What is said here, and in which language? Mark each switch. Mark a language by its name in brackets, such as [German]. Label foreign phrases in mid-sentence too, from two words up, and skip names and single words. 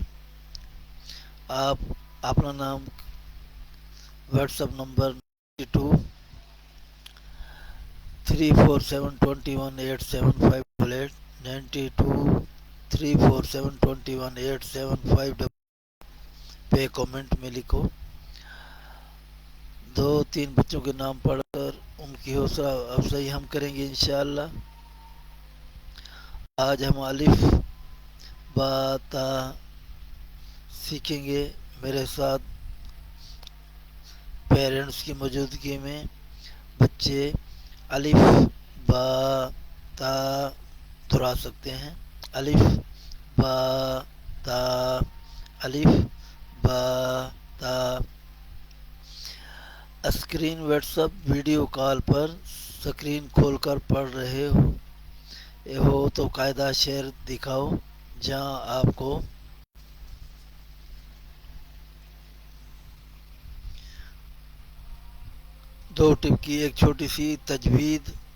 [Urdu] آپ اپنا نام واٹس ایپ نمبر 92-347218758 پہ کامنٹ میں لکھو. 2-3 بچوں کے نام پڑھ کر ان کی حوصلہ افزائی ہم کریں گے انشاءاللہ. آج ہم الف با تا سیکھیں گے میرے ساتھ. پیرنٹس کی موجودگی میں بچے الف با تا دہرا سکتے ہیں. الف با تا الف با تا. اسکرین واٹس ایپ [English] video call [Urdu] پر سکرین کھول کر پڑھ رہے ہو تو قاعدہ شعر دکھاؤ جہاں آپ کو دو ٹپ کی ایک چھوٹی سی تجوید.